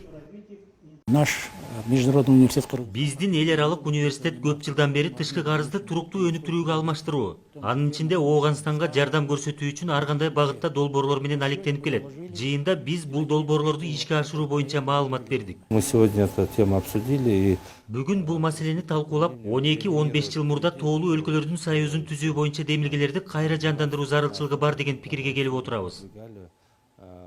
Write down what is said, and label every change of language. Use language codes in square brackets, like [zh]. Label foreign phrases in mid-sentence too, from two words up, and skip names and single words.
[ru] Наш международный университет [ky] Биздин эл аралык университет көп жылдан бери тышкы карызды туруктуу өнүктүрүүгө алмаштыруу, анын ичинде Ооганстанга жардам көрсөтүү үчүн ар кандай багытта долбоорлор менен алектенип келет. Жыйында биз бул долбоорлорду ишке ашыруу боюнча маалымат бердик. [ru] Мы сегодня эту тему обсудили и [ky] Бүгүн бул маселени талкуулап, 12-15 жыл мурда тоолуу өлкөлөрдүн союзун түзүү боюнча демилгелерди кайра жандандыруу зарылчылыгы бар деген пикирге келип отурабыз.